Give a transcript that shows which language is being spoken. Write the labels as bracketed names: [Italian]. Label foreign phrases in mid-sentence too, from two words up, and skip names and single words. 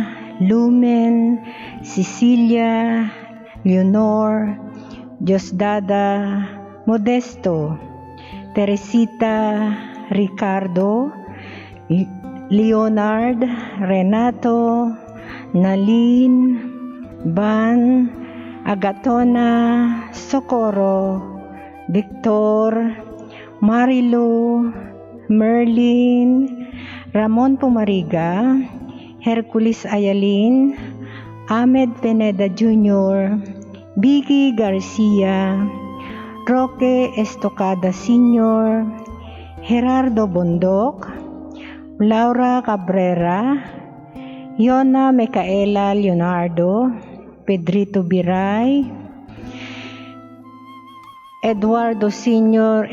[Filipino] Lumen, Cecilia, Leonor, Diosdada, Modesto, Teresita, Ricardo, Leonard, Renato, Nalin, Van, Agatona, Socorro, Victor, Marilu, Merlin, Ramon Pumariga, Hercules Ayalin, Ahmed Pineda Jr., Vicky Garcia, Roque Estocada Sr., Gerardo Bondok, Laura Cabrera, Yona Micaela Leonardo, Pedrito Biray, Eduardo Sr.